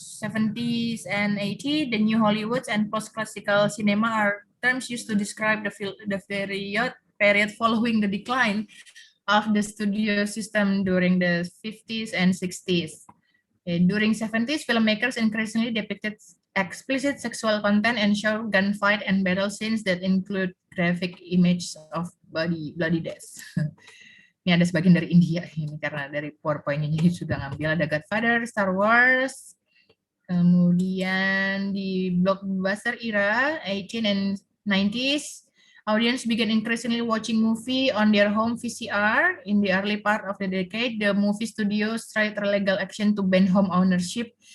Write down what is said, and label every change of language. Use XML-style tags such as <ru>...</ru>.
<en>70s and 80s, the New Hollywoods and post-classical cinema are terms used to describe the period following the decline of the studio system during the 50s and 60s. During 70s, filmmakers increasingly depicted explicit sexual content and show gunfight and battle scenes that include graphic images of bloody deaths.</en> <id>Ini ada sebagian dari India ini karena dari PowerPoint ini sudah ngambil. Ada</id> <en>Godfather, Star Wars,</en> <id>kemudian di</id> <en>blockbuster era 18 and 90s, audience began increasingly watching movie on their home VCR. In the early part of the decade, the movie studios tried legal action to ban home ownership.</en>